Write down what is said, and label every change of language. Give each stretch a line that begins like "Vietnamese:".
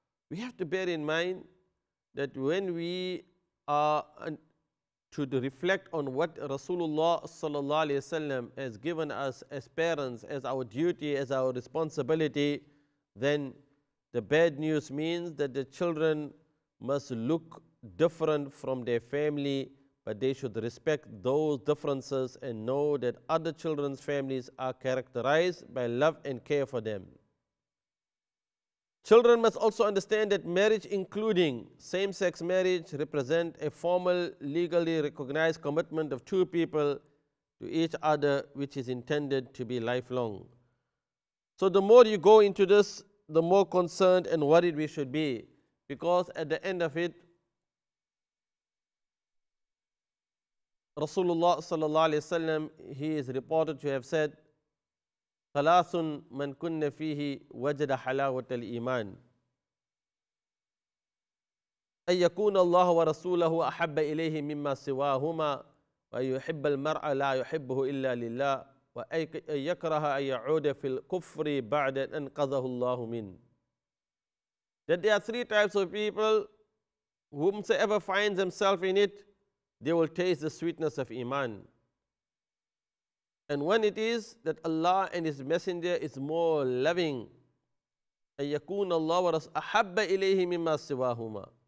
English: We have to bear in mind that when we are to reflect on what Rasulullah sallallahu alaihi wasallam has given us as parents, as our duty, as our responsibility, then the bad news means that the children must look different from their family, but they should respect those differences and know that other children's families are characterized by love and care for them. Children must also understand that marriage, including same-sex marriage, represent a formal, legally recognized commitment of two people to each other, which is intended to be lifelong. So the more you go into this, the more concerned and worried we should be, because at the end of it,
Arabic: Rasulullah sallallahu alaihi wasallam,
English: he is reported to have said,
Arabic: ثلاث من كن فيه وجد حلاوة الإيمان أن يكون الله ورسوله أحب إليه مما سواهما وأن يحب المرء لا يحبه إلا لله وأن يكره أن يعود في الكفر بعد أن أنقذه الله منه.
English: That there are three types of people, whomsoever finds himself in it, they will taste the sweetness of Iman. And when it is that Allah and His Messenger is more loving,
Arabic: أن يكون الله ورسوله أحب إليه مما سواهما.